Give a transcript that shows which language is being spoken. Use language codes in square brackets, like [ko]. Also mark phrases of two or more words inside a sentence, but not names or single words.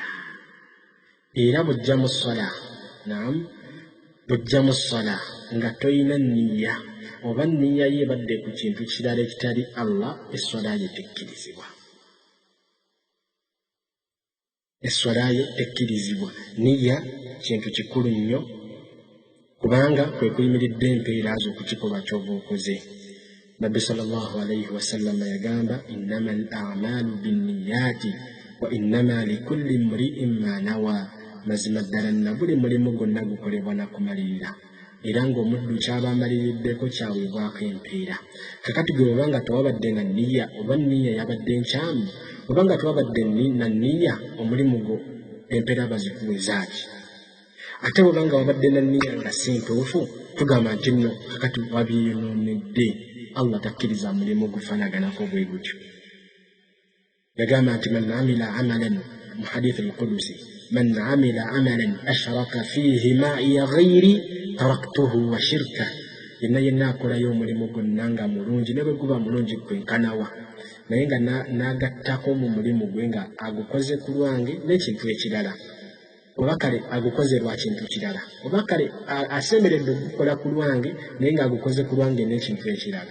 [lg] Era bujja mu swala nga toyina nniya oba nniya ye ebadde ku kintu kirala ekitali Allah, eswala ye tekkirizibwa. Eswala ye tekkirizibwa. Nniya kintu kikulu nnyo kubanga kwe kuyimiridde empeera z'okukikolwa ky'oba okoze. Nabbi [ar] صلى الله عليه وسلم [lg] yagamba [ar] إنما الأعمال بالنيات وإنما لكل امرئ ما نوى. [lg] Mazima ddala na buli mulimu gwonna gukolebwa na kumalirira, era ng'omuddu kyaba amaliriddeko kyaweebwako empeera. Kakati gwe oba nga tewabadde na nniya oba nniya yabadde nkyamu oba nga tewabadde na nniya, omulimu gwo empeera bazikuwezaaki. Ate oba nga wabadde na nniya nga si ntuufu, tugamba nti nno kakati wabyeyonoonedde, Allah takkiriza mulimu gufaanaganako bwe gutyo. Yagamba nti [ar] من عمل عملا [lg] mu [ar] الحديث القدسي, من عمل عملا أشرك فيه معي غيري تركته وشركه. [lg] Yenna akolayo omulimu gwonna nga mulungi ne bwe guba mulungi kwenkanawa, naye nga n'agattako mu mulimu gwe nga agukoze ku lwange n'ekintu ekirala, oba kale agukoze lwa kintu kirala, oba kale asemeredde okukola ku lwange naye nga agukoze ku lwange n'ekintu ekirala.